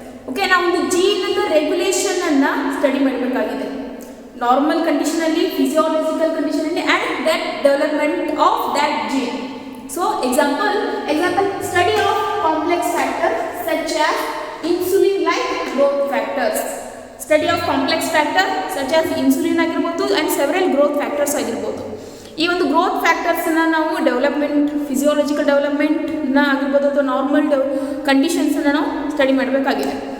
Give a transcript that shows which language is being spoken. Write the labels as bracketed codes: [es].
[kn] Okay, ನಾವು ಒಂದು gene regulation ಅನ್ನ ಸ್ಟಡಿ ಮಾಡಬೇಕಾಗಿದೆ. ನಾರ್ಮಲ್ ಕಂಡೀಷನ್ ಅಲ್ಲಿ, ಫಿಸಿಯಾಲಜಿಕಲ್ ಕಂಡೀಷನ್ ಅಲ್ಲಿ [en] And that development of that gene. So example study of complex factors such as insulin like growth factors. Study of complex factor such as insulin [kn] ಆಗಿರಬಹುದು [en] and several growth factors ಆಗಿರಬಹುದು. [kn] ಈ ಒಂದು growth factors ನಾವು development, physiological development ಆಗಿರ್ಬೋದು ಅಥವಾ normal conditions ನಾವು study ಮಾಡಬೇಕಾಗಿದೆ.